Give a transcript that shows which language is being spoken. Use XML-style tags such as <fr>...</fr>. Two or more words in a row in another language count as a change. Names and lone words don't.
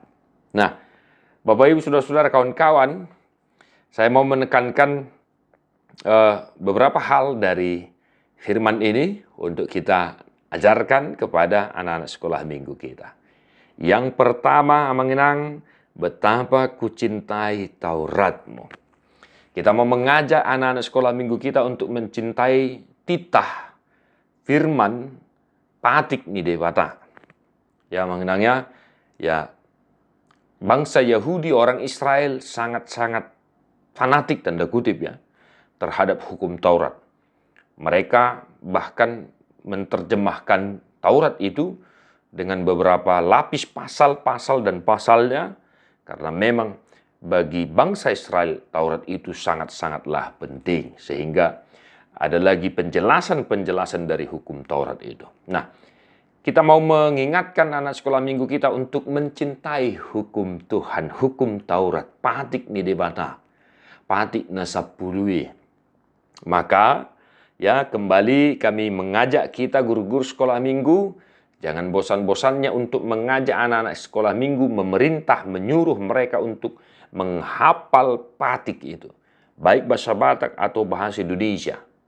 <id>Nah, Bapak Ibu Saudara-saudara, kawan-kawan, saya mau menekankan beberapa hal dari firman ini untuk kita ajarkan kepada anak-anak sekolah minggu kita. Yang pertama mengenang betapa kucintai Taurat-Mu. Kita mau mengajak anak-anak sekolah minggu kita untuk mencintai titah firman</id> <bbc>patik ni dewata.</bbc> <id>Ya, mengenangnya, ya, bangsa Yahudi, orang Israel sangat-sangat fanatik, tanda kutip, ya, terhadap hukum Taurat. Mereka bahkan menerjemahkan Taurat itu dengan beberapa lapis pasal-pasal dan pasalnya, karena memang bagi bangsa Israel Taurat itu sangat-sangatlah penting, sehingga ada lagi penjelasan-penjelasan dari hukum Taurat itu. Nah, kita mau mengingatkan anak sekolah minggu kita untuk mencintai hukum Tuhan, hukum Taurat,</id> <bbc>patik ni debata, patik na sapului.</bbc> <id>Maka, ya, kembali kami mengajak kita guru-guru sekolah minggu, jangan bosan-bosannya untuk mengajak anak-anak sekolah minggu, memerintah, menyuruh mereka untuk menghafal patik itu, baik bahasa Batak atau bahasa Indonesia.</id>